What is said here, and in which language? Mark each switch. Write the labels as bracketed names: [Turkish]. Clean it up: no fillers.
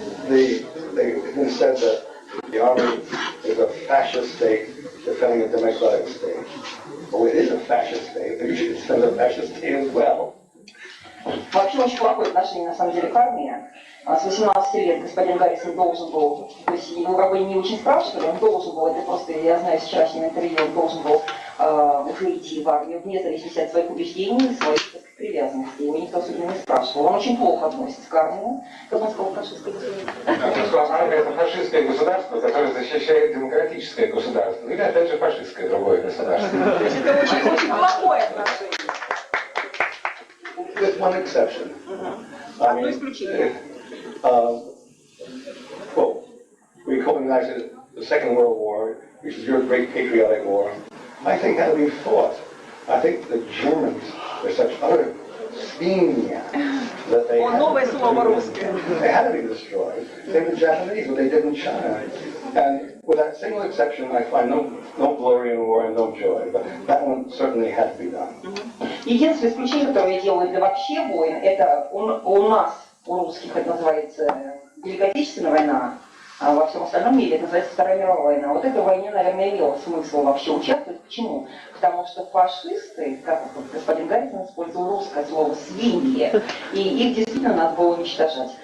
[English] It's been said that the army is a fascist state defending a democratic state. Well, it is a fascist state, but you should defend a fascist state as well. [Russian] Вообще очень плохое отношение, на самом деле, к армии. С 18 лет господин Гаррисон должен был, то есть его как бы не очень спрашивали, он должен был, это просто, я знаю, с вчерашнего интервью, он должен был уже идти в армию, вне зависимости от своих убеждений, своих привязанностей. Его никто особенно не спрашивал. Он очень плохо относится к армии, как он сказал, фашистское государство. Армия — это фашистское государство, которое защищает демократическое государство. Или, опять же, фашистское другое государство. То есть это очень плохое отношение. [English] With one exception. [Russian] Одно исключение. [English] Well, we recognize the Second World War, which is your great patriotic war. I think had to be fought. I think the Germans were such utter svinia that they had to be destroyed. Same with the Japanese, what they did in China. And with that single exception, I find no glory in war and no joy. But that one certainly had to be done. [Russian] Единственное исключение, которое я делаю для вообще войн, это у нас, у русских, это называется Великая Отечественная война, а во всем остальном мире это называется Вторая мировая война. Вот этой войне, наверное, имело смысл вообще участвовать. Почему? Потому что фашисты, как господин Гаррисон использовал русское слово «свиньи», и их действительно надо было уничтожать.